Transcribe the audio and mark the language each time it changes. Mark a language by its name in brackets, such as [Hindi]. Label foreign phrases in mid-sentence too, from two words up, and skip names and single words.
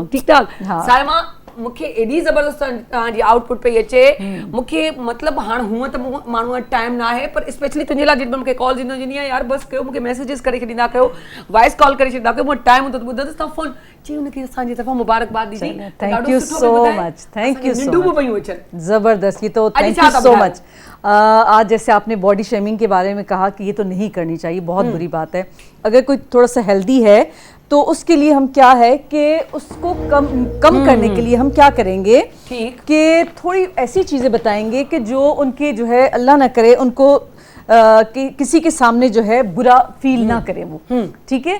[Sindhi] ठीक ठाक साइमा, मूंखे एॾी ज़बरदस्त तव्हांजी आउटपुट पई अचे। मूंखे मतिलबु हाणे हूअं त माण्हू वटि टाइम न आहे, पर स्पेशली तुंहिंजे लाइ जेॾी मूंखे कॉल ईंदो आहियां यार बसि कयो, मूंखे मैसेजिस करे छॾींदा कयो, [English] voice call [Sindhi] करे छॾींदा कयो, मूं टाइम हूंदो त ॿुधंदसि तव्हां फ़ोन। जी उनखे असांजी तरफ़ां मुबारकबाद दीजिए। [English] thank you so much, thank you so much, [Hindi] जबरदस्त, ये तो [English] thank you so much. [Hindi] आज जैसे आपने [English] body shaming [Hindi] के बारे में कहा कि ये तो नहीं करनी चाहिए, बहुत बुरी बात है। अगर कोई थोड़ा सा हेल्दी है तो उसके लिए हम क्या है कि उसको कम करने के लिए हम क्या करेंगे कि थोड़ी ऐसी चीज़ें बताएंगे कि जो उनके जो है अल्लाह ना करे उनको किसी के सामने जो है बुरा फील ना करे वो, ठीक है।